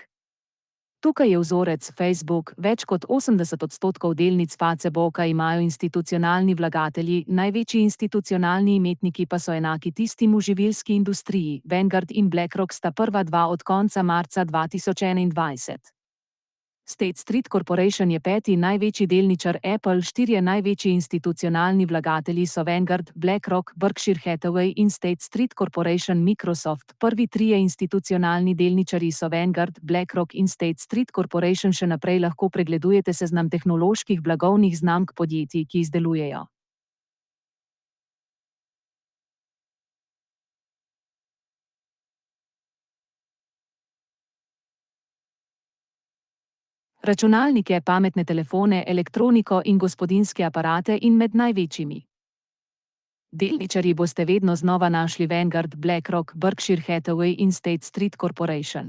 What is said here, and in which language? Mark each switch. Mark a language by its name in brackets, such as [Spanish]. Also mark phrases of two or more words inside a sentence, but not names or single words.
[Slovenian] Tukaj je vzorec Facebook, več kot 80% delnic Facebooka imajo institucionalni vlagatelji, največji institucionalni imetniki pa so enaki tistim v živilski industriji, Vanguard in BlackRock sta prva dva od konca marca 2021. State Street Corporation je peti največji delničar Apple, štirje največji institucionalni vlagatelji so Vanguard, BlackRock, Berkshire Hathaway in State Street Corporation. Microsoft, prvi trije institucionalni delničarji so Vanguard, BlackRock in State Street Corporation. Še naprej lahko pregledujete seznam tehnoloških blagovnih znamk podjetij, ki izdelujejo računalnike, pametne telefone, elektroniko in gospodinjske aparate in med največjimi delničarji boste vedno znova našli Vanguard, BlackRock, Berkshire Hathaway in State Street Corporation.